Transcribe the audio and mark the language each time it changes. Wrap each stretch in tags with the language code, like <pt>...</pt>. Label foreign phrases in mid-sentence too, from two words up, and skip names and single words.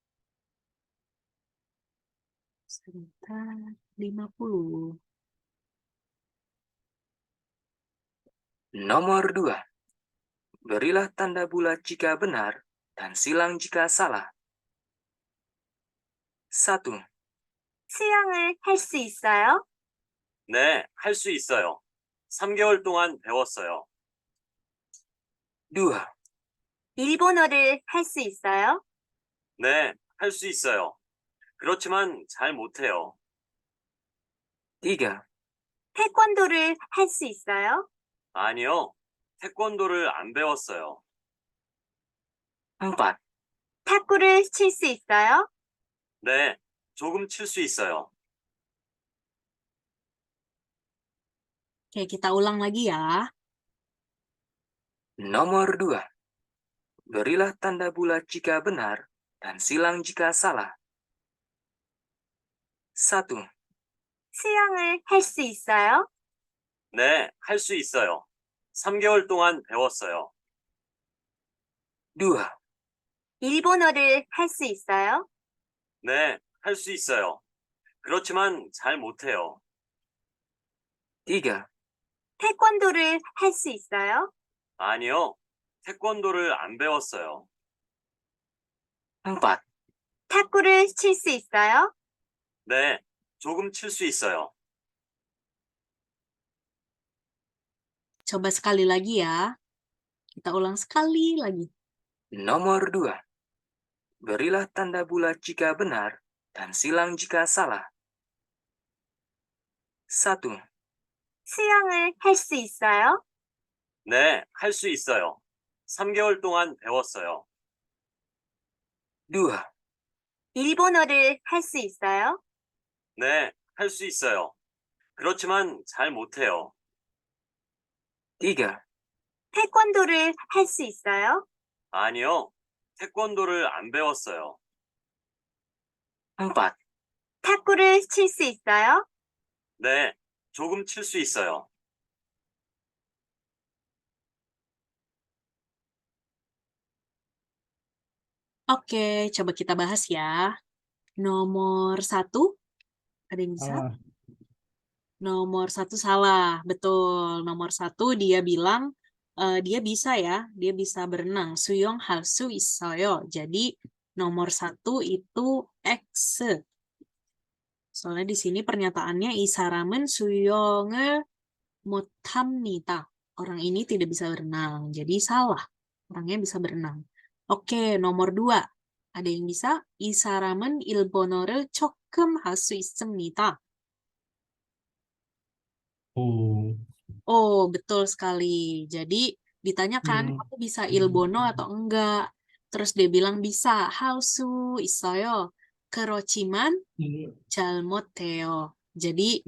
<id>Sebentar, 50. Nomor 2. Berilah tanda bulat jika benar dan silang jika salah. 1.</id> <ko>수영을 할 수 있어요? 네, 할 수 있어요. 3개월 동안 배웠어요. 2. 일본어를 할 수 있어요? 네, 할 수 있어요. 그렇지만 잘 못해요. 3. 태권도를 할 수 있어요? 아니요, 태권도를 안 배웠어요. 4. 탁구를 칠 수 있어요? 네, 조금 칠 수 있어요.</ko> <id>Oke, kita ulang lagi ya. Nomor 2. Berilah tanda bulat jika benar dan silang jika salah. 1.</id> <ko>수영을 할 수 있어요? 네, 할 수 있어요. 3개월 동안 배웠어요. 2. 일본어를 할 수 있어요? 네, 할 수 있어요. 그렇지만 잘 못해요. 3. 태권도를 할 수 있어요? 아니요, 태권도를 안 배웠어요. 4. 탁구를 칠 수 있어요? 네, 조금 칠 수 있어요.</ko> <id>Coba sekali lagi ya. Kita ulang sekali lagi. Nomor 2. Berilah tanda bulat jika benar dan silang jika salah. 1.</id> <ko>수영을 할 수 있어요? 네, 할 수 있어요. 3개월 동안 배웠어요. 2, 일본어를 할 수 있어요? 네, 할 수 있어요. 그렇지만 잘 못해요. 3, 태권도를 할 수 있어요? 아니요, 태권도를 안 배웠어요. 4, 탁구를 칠 수 있어요? 네, 조금 칠 수 있어요.</ko> <id>Oke, coba kita bahas ya. Nomor 1, ada yang bisa? Salah. Nomor 1 salah, betul. Nomor 1 dia bilang dia bisa ya, dia bisa berenang.</id> <ko>수영 할 수 있어요.</ko> <id>Jadi nomor 1 itu X. Soalnya di sini pernyataannya</id> <ko>이 사람은 수영을 못합니다.</ko> <id>Orang ini tidak bisa berenang. Jadi salah. Orangnya bisa berenang. Oke, nomor 2. Ada yang bisa?</id> <ko>이 사람은 일본어를 조금 할 수 있습니다.</ko> <id>Oh. Oh, betul sekali. Jadi ditanyakan, kamu bisa ilbono atau enggak? Terus dia bilang bisa.</id> <ko>할수 있어요. 그렇지만</ko> <id>Ini</id> <ko>잘 못해요.</ko> <id>Jadi,</id>